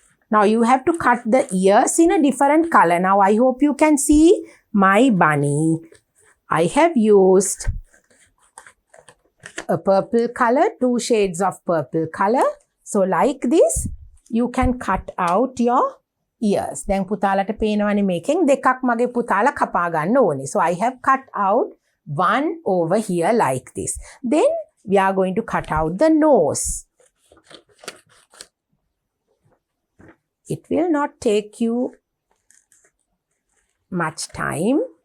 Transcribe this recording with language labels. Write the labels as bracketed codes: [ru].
[en] Now you have to cut the ears in a different color. Now I hope you can see my bunny. I have used a purple color, 2 shades of purple color. So like this, you can cut out your ears. [si] දැන් පුතාලට පේනවනේ මේකෙන් දෙකක් මගේ පුතාලා කපා ගන්න ඕනේ. [en] So I have cut out 1 over here like this. Then we are going to cut out the nose. It will not take you much time.